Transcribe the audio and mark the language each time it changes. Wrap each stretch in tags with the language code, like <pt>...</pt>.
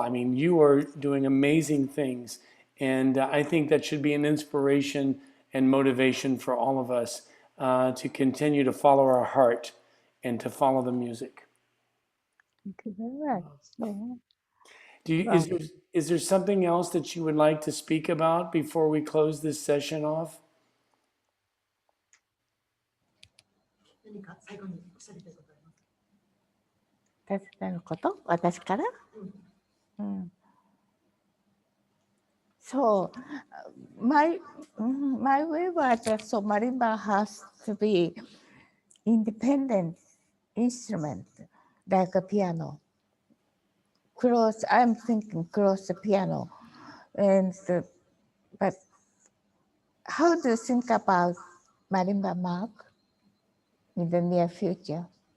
<en>I mean, you are doing amazing things. And I think that should be an inspiration and motivation for all of us to continue to follow our heart and to follow the music. Thank you very much. Is there something else that you would like to speak about before we close this session off?</en> <ja>何か最後におっしゃりたいことありますか？私のこと？私から？</ja> <en>So my way was so marimba has to be independent instrument like a piano. I'm thinking close the piano, but how do you think about marimba mark in the near future?</en>